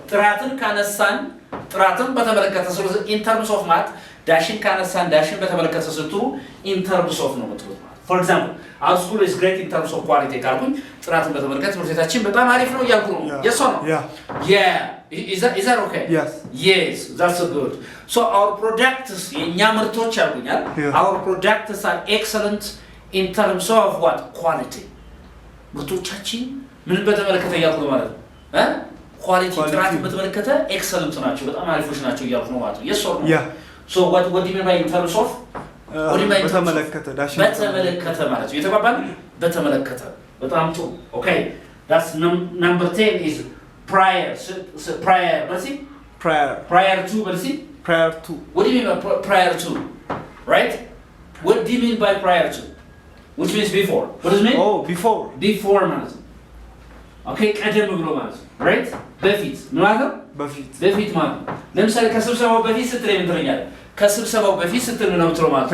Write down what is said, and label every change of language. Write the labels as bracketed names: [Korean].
[Amharic] ጥራትን ካነሳን ጥራትን በተመለከተ ስለዚህ in terms of ማለት ዳሽን ካነሳን ዳሽን በተመለከተ ስትሉ in terms of ነው የምትሉት ማለት። [English] For example, our school is great in terms of quality [Amharic] ካልኩኝ ጥራትን በተመለከተ ትምህርት ቤታችን በጣም አሪፍ ነው እያልኩ ነው። [English] Yeah. Yes or no? Yeah. Yeah. Is that okay? Yes. Yes, that's good. So our products [Amharic] የኛ ምርቶች አሉኛል. [English] Yeah. Our products are excellent in terms of what? Quality. [Amharic] ምርቶቻችን ምን በተመለከተ እያልኩ ነው ማለት ነው። ኳሊቲ ጥራትን በተመለከተ ኤክሰለንት ናቸው፣ በጣም አሪፎች ናቸው እያልኩ ነው ማለት ነው። [English] Yes or no? Yeah. So what do you mean by in terms of? What do you mean in terms of? [Amharic] በተመለከተ ዳሽን በተመለከተ ማለት ነው። የተባባል በተመለከተ በጣም ጥሩ። Okay. [English] That's number 10 is prior. Prior. Let's see. Prior to. Let's see. prior to What do you mean by prior to? Right? What do you mean by prior to? Which means before. What does it mean? oh before [Amharic] Before ማለት ነው። Okay, ቀደም ብሎ ማለት ነው። Right? በፊት ምን ማለት ነው? በፊት ማለት ነው። ለምሳሌ ከስብሰባው በፊት ስትል ምን ትለኛለህ? ከስብሰባው በፊት ስትል ነው የምትለው ማለት ነው።